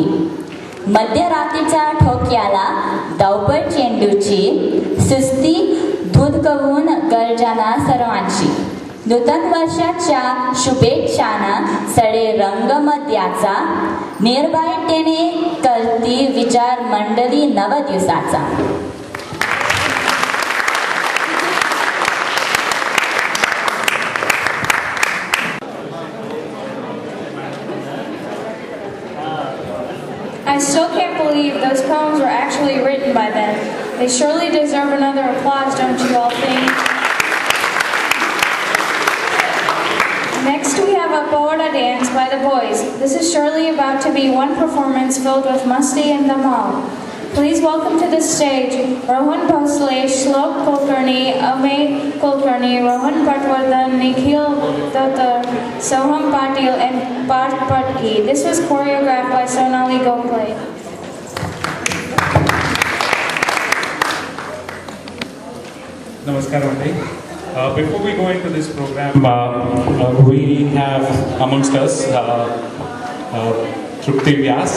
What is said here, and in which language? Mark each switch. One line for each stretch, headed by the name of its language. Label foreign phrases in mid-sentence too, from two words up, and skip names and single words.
Marathi: मध्यरात्रीच्या ठोक्याला धावपळ चेंडूची, सुस्ती धुदकवून गर्जना सर्वांची. नूतन वर्षाच्या शुभेच्छांना सडे रंग मध्याचा, निर्भयतेने करती विचार मंडळी नव दिवसाचा.
English: I still can't believe those poems were actually written by them. They surely deserve another applause, don't you all think? Next we have a Pagoda dance by the boys. This is surely about to be one performance filled with musti and dhamal. Please welcome to the stage Rohan Bhosle, Shlok Kulkarni, Amey Kulkarni, Rohan Patwardhan, Nikhil Datar, Soham Patil and Parth Patki. This was choreographed by Sonali Gokhale. Namaskar, Monday. Before we go into this program, we have amongst us Trupti Vyas.